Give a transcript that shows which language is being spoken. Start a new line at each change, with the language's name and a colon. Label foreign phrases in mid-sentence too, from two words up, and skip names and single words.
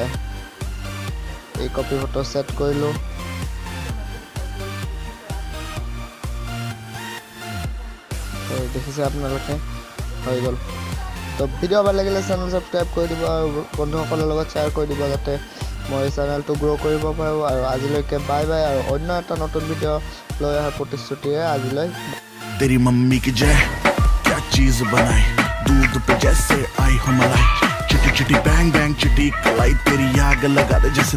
Assamese: এই কপি ফটো ছেট কৰিলোঁ। দেখিছে আপোনালোকে, হৈ গ'ল। তো ভিডিঅ' ভাল লাগিলে চেনেল ছাবস্ক্ৰাইব কৰি দিব আৰু বন্ধুসকলৰ লগত শ্বেয়াৰ কৰি দিব, যাতে মই চেনেলটো গ্ৰ' কৰিব পাৰোঁ। আৰু আজিলৈকে বাই বাই, আৰু অন্য এটা নতুন ভিডিঅ' লৈ অহাৰ প্ৰতিশ্ৰুতিৰে আজিলৈ।
Hindi: तेरी मम्मी की जय, क्या चीज बनाई, दूध पे जैसे आई हो मलाई, चिटी चिटी बैंग बैंग चिटी कलाई, तेरी आग लगा दे जैसे